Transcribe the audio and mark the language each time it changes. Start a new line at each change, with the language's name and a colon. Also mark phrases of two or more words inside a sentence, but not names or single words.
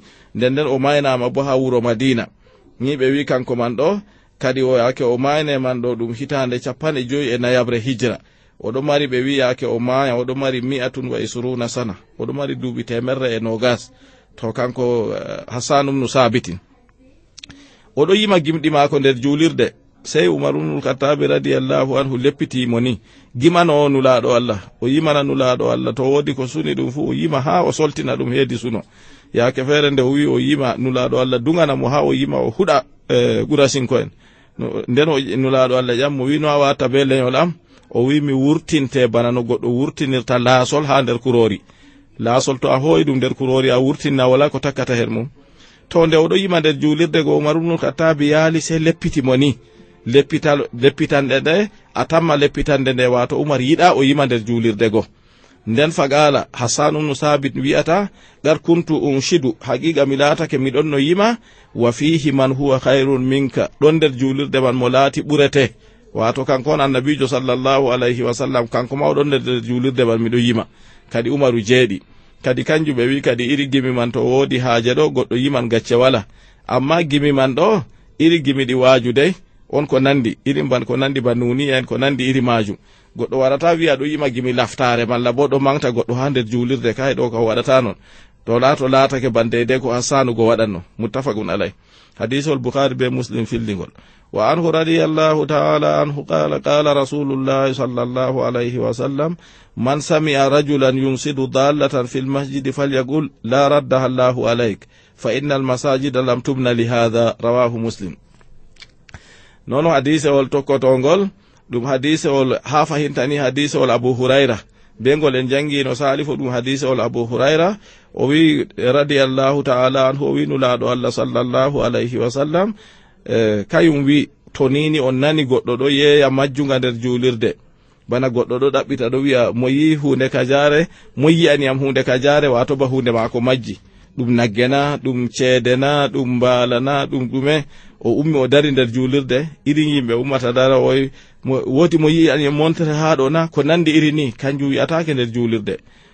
Fula: nden o maynama bo ha wuro madina. ni ɓe wi kanko man ɗo kadi o yake o mayne man ɗo ɗum hitande 54 hijra. oɗo mari ɓe wi yake o maya oɗo mari 120 sana, oɗo mari duuɓi 120. to kanko Hassan ibn Sabitin oɗo yima gimɗi mako nder julirde. sey Umar ibn al-Khattab
Arabic: رضي الله عنه
Fula: leppitimo ni gimano nulaɗo Allah, o yimana nulaɗo Allah to wodi ko suni ɗum fu o yima ha o soltina ɗum heedi suno. yake feere nde o wi o yima nulaɗo Allah dugana mo ha o yima o huɗa qurashinko en. nden o nulaɗo Allah ƴammo wi no a watta be leñol am? o wi mi wurtinte bana no goɗɗo wurtinirta laasol ha nder kurori. laasol to a hooyi ɗum nder kurori a wurtinna wala ko takkata her mum. to nde oɗo yima nder julirde go Umar ibn al-Khattab yaali se leppitimo ni leppitanɗe ɗe a tamma leppitande nde wato Umar yiɗa o yima nder julirde go. nden fagala Hassan ibn Sabit wi'ata
Arabic: قد كنت أنشد,
Fula: haqiqa mi laatake miɗon no yima
Arabic: وفيه من هو خير منك,
Fula: ɗon nder julirde man mo laati ɓurete. wato kanko on annabijo
Arabic: صلى الله عليه وسلم,
Fula: kanko ma oɗon nder julirde man miɗo yima. kadi Umaru jeeɗi. kadi kanjum ɓe wi kadi iri gimi man to woodi haaje ɗo goɗɗo yiman gacce wala, amma gimi man ɗo iri gimi ɗi waajudey on ko nandi iri ban ko nandi ba nuni en ko nandi iri majum. goɗɗo warata wi'a ɗo yima gimi laftare malla bo ɗo mangta goɗɗo ha nder julirde kay ɗo ko waɗata non. to laato laatake bandede ko Hassanugo waɗanno.
Arabic: متفق عليه. hadithul
Fula: Bukhari be Muslim fillingol.
Arabic: وعنه رضي الله تعالى عنه قال رسول الله صلى الله عليه وسلم من سمع رجلا ينشد ضالة في المسجد فليقل لا ردها الله عليك فإن المساجد لم تبن لهذا. رواه مسلم.
Fula: nono hadisewol tokkotongol ɗum hadisewol ha fahintani hadisewol Abu Hurayra bengol en jangino salifo ɗum hadisewol Abu Hurayra o wi
Arabic: رضي الله تعالى عنه
Fula: o wi nulaɗo Allah
Arabic: صلى الله عليه وسلم
Fula: kayum wi to nini on nani goɗɗo ɗo yeeya majjunga nder julirde bana goɗɗo ɗo ɗaɓɓita ɗo wi'a mo yi hunde kajare mo yi'aniyam hunde kajare wato ba hunde mako majji, ɗum naggena ɗum ceedena ɗum mbalana ɗum ɗume, o ummi o dari nder julirde irin yimɓe ummata dara oy woti mo yi'aniyam montere ha ɗo na ko nandi iri ni kanjum wi'atake nder julirde.